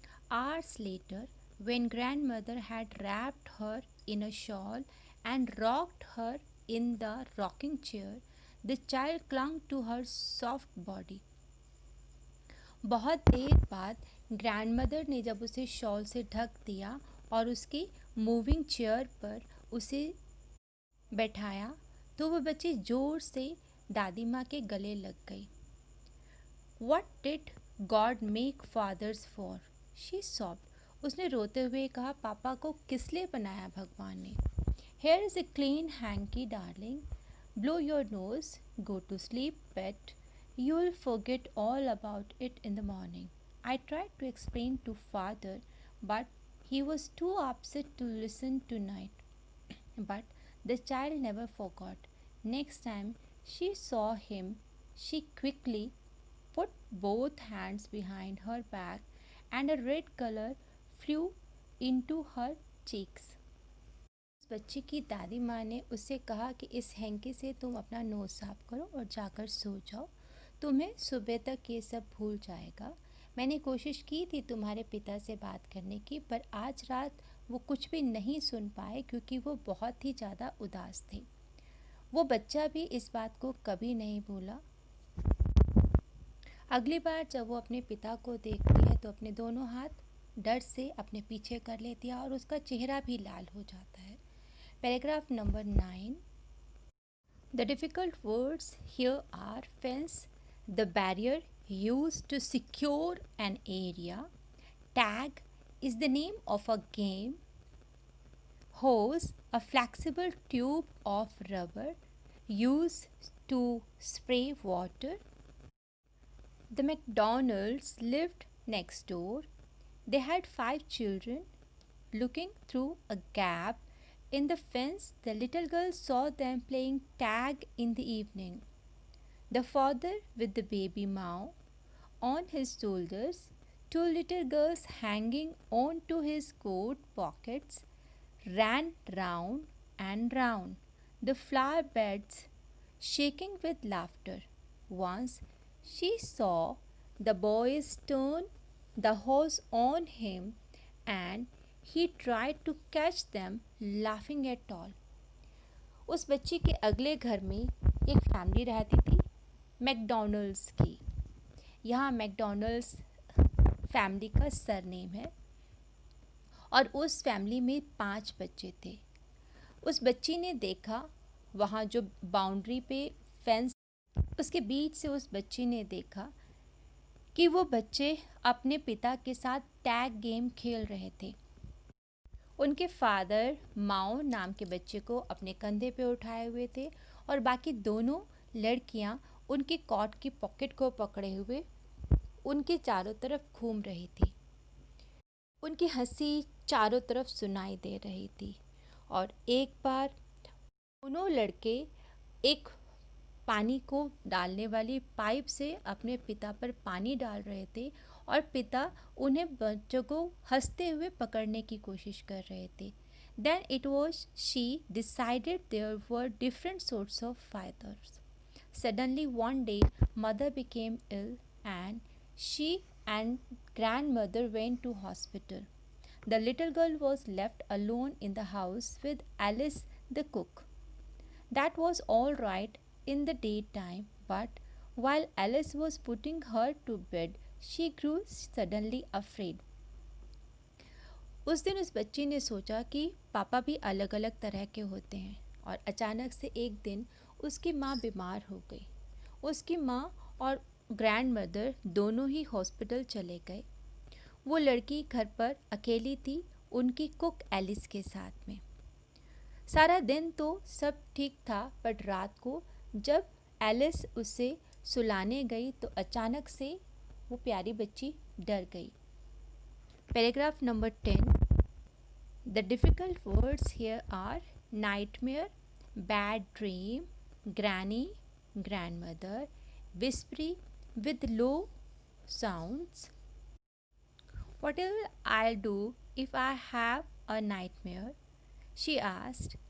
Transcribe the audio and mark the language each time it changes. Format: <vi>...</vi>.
<en>Hours later, when grandmother had wrapped her in a shawl and rocked her in the rocking chair, the child clung to her soft body.</en> <hi>बहुत देर बाद grandmother ने जब उसे shawl से ढक दिया और उसकी मूविंग चेयर पर उसे बैठाया तो वह बच्ची ज़ोर से दादी माँ के गले लग गई।</hi> <en>What did God make fathers for? She sobbed.</en> <hi>उसने रोते हुए कहा, पापा को किस लिए बनाया भगवान ने?</hi> <en>Here is a clean hanky, darling. Blow your nose. Go to sleep, pet. You'll forget all about it in the morning. I tried to explain to father, but he was too upset to listen tonight. But the child never forgot. Next time she saw him, she quickly put both hands behind her back and a red color flew into her cheeks.</en> <hi>उस बच्ची की दादी माँ ने उससे कहा कि इस हैंकी से तुम अपना नोज साफ करो और जाकर सो जाओ। तुम्हें सुबह तक ये सब भूल जाएगा। मैंने कोशिश की थी तुम्हारे पिता से बात करने की, पर आज रात वो कुछ भी नहीं सुन पाए क्योंकि वो बहुत ही ज़्यादा उदास थे। वो बच्चा भी इस बात को कभी नहीं भूला। अगली बार जब वो अपने पिता को देखती है तो अपने दोनों हाथ डर से अपने पीछे कर लेती है और उसका चेहरा भी लाल हो जाता है।</hi> <en>Paragraph number 9. The difficult words here are fence, the barrier used to secure an area. Tag is the name of a game. Hose, a flexible tube of rubber used to spray water. The McDonalds lived next door. They had 5 children. Looking through a gap in the fence, the little girl saw them playing tag in the evening. The father with the baby Mao on his shoulders, 2 little girls hanging on to his coat pockets, ran round and round the flower beds, shaking with laughter. Once she saw the boys turn the hose on him and he tried to catch them, laughing at all.</en> <hi>उस बच्ची के अगले घर में एक family रहती थी, McDonald's की। यहाँ मैकडॉनल्ड्स फैमिली का सरनेम है और उस फैमिली में 5 बच्चे थे। उस बच्ची ने देखा वहाँ जो बाउंड्री पे फेंस, उसके बीच से उस बच्ची ने देखा कि वो बच्चे अपने पिता के साथ टैग गेम खेल रहे थे। उनके फादर माओ नाम के बच्चे को अपने कंधे पे उठाए हुए थे और बाकी दोनों लड़कियां उनकी कोट की पॉकेट को पकड़े हुए उनके चारों तरफ घूम रही थी। उनकी हंसी चारों तरफ सुनाई दे रही थी और एक बार दोनों लड़के एक पानी को डालने वाली पाइप से अपने पिता पर पानी डाल रहे थे और पिता उन्हें बच्चों को हंसते हुए पकड़ने की कोशिश कर रहे थे।</hi> <en>Then it was she decided there were different sorts of fathers. Suddenly one day mother became ill and she and grandmother went to hospital. The little girl was left alone in the house with Alice the cook. That was all right in the daytime, but while Alice was putting her to bed, she grew suddenly afraid.</en> <hi>उस दिन उस बच्ची ने सोचा कि पापा भी अलग अलग तरह के होते हैं और अचानक से एक दिन उसकी माँ बीमार हो गई। उसकी माँ और ग्रैंड मदर दोनों ही हॉस्पिटल चले गए। वो लड़की घर पर अकेली थी उनकी कुक एलिस के साथ में। सारा दिन तो सब ठीक था, बट रात को जब एलिस उसे सुलाने गई तो अचानक से वो प्यारी बच्ची डर गई।</hi> <en>Paragraph number 10। The difficult words here are nightmare, bad dream, granny, grandmother, whispery with low sounds. What will I do if I have a nightmare? She asked.</en>